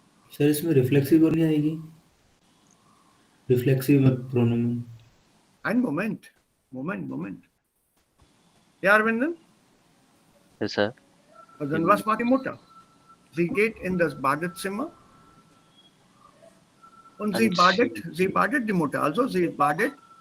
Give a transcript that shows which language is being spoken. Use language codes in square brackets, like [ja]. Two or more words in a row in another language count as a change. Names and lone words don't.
[hi] सर इसमें रिफ्लेक्सिव और नहीं आएगी? [en] reflexive pronoun. [de] Ein Moment. Ja, Arvinden? [en] Yes, sir. [de] Und dann was macht die Mutter? Sie geht in das Badezimmer und sie And badet die Mutter. Also sie badet,